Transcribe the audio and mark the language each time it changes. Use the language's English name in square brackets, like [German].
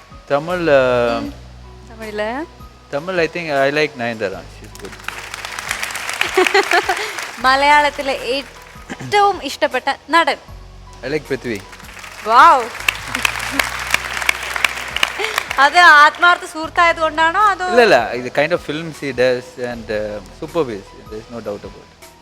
[English] Tamil I think I like Nayanthara. She's good. [Malayalam] മലയാളത്തിലെ ഏറ്റവും ഇഷ്ടപ്പെട്ട നടൻ? [English] I like Prithvi. Wow. [Malayalam] അത് ആത്മാർത്ഥ സുഹൃത്തായത് കൊണ്ടാണോ അതോ? ഇല്ല, ഇത് [English] kind of films he does and superb is, there is no doubt about it.